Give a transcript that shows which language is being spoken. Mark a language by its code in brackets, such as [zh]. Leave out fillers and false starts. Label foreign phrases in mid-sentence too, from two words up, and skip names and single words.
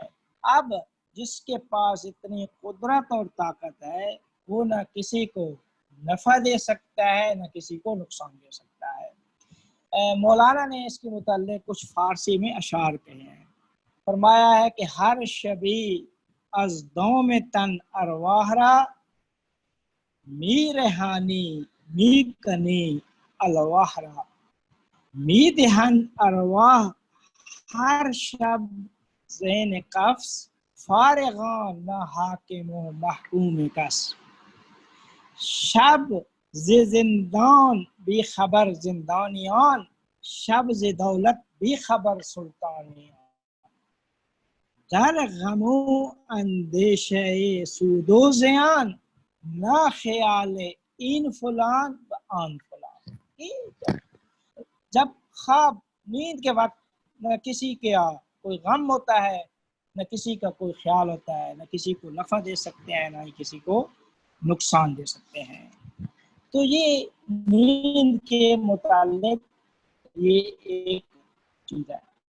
[ur] اب جس کے پاس اتنی قدرت اور طاقت ہے وہ نہ کسی کو نفع دے سکتا ہے نہ کسی کو نقصان دے سکتا ہے. مولانا نے اس کے متعلق کچھ فارسی میں اشعار کہے ہیں. فرمایا ہے کہ [fa] ہر شبی از دوم تن ارواح را می رہانی می کنی الواح را می دہن ارواح ہر شب زین قفص فارغان نہ حاکم و محکوم کس. شب ز زندان بی خبر زندانیان شب ز دولت بی خبر سلطانیان. در غم و اندیشه سود و زیان نہ خیال این فلان و آن فلان. [ur] جب خواب نیند کے وقت نہ کسی کا کوئی غم ہوتا ہے نہ کسی کا کوئی خیال ہوتا ہے، نہ کسی کو نفع دے سکتے ہیں نہ ہی کسی کو نقصان دے سکتے ہیں. تو یہ نیند کے متعلق یہ ایک چیز ہے.